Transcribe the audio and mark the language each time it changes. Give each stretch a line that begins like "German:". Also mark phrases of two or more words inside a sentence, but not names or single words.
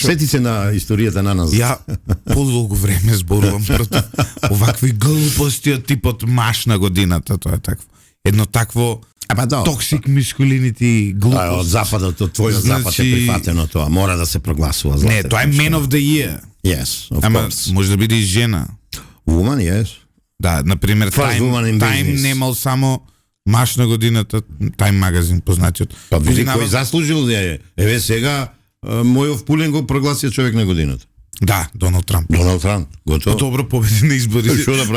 Macedonian: Сети се на историјата на нас. Ја подолго време зборувам против овакви глупости од типот маж на годината, тоа е такво. Едно такво
English: toxic masculinity
Macedonian: глупост. Од западот, од твојот запад е прифатено тоа. Мора да се прогласува. Не, тоа е
English: Man of the Year. Yes, of
Macedonian: Ама
English: course.
Macedonian: може да биде и жена.
English: Woman, yes.
Macedonian: Да, например, Time немал само маж на годината, Time магазин познатиот. Па види кој заслужил да е. Еве сега Мојов Пулен го прогласија човек на годината. Да, Доналд Трамп. Доналд Трамп, готово. Добро победи на изборите. Што да прави?